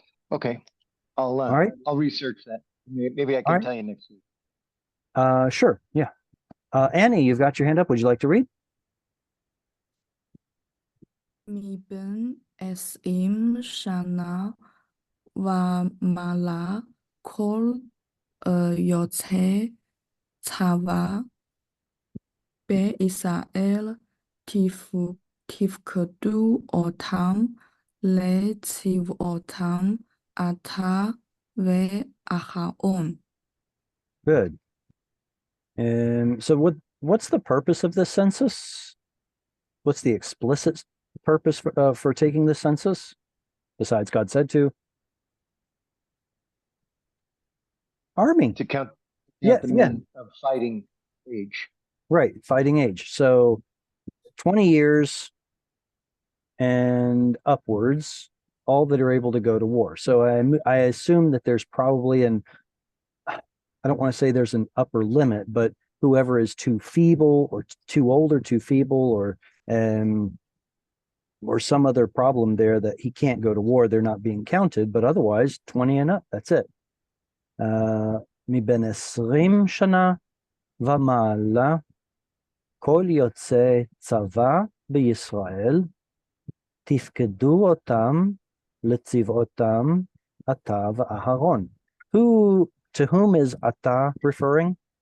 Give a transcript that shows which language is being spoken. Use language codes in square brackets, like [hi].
[en] Okay. All right. I'll research that. Maybe I can tell you next week. Sure. Yeah. Annie, you've got your hand up. Would you like to read? [he] מבין 20 שנה ומעלה כל יוצאי צבא בישראל תפקדו אותם לצבאותם אתה ואחרון. [en] Good. So what's the purpose of this census? What's the explicit purpose for taking the census? Besides, God said to. Army. To count the men of fighting age. Right, fighting age. So 20 years and upwards, all that are able to go to war. So I assume that there's probably I don't want to say there's an upper limit, but whoever is too feeble or too old or too feeble or some other problem there that he can't go to war, they're not being counted, but otherwise 20 and up, that's it. [he] מבין 20 שנה ומעלה כל יוצאי צבא בישראל תפקדו אותם לצבאותם אתה ואהרון. [en] To whom is Ata referring?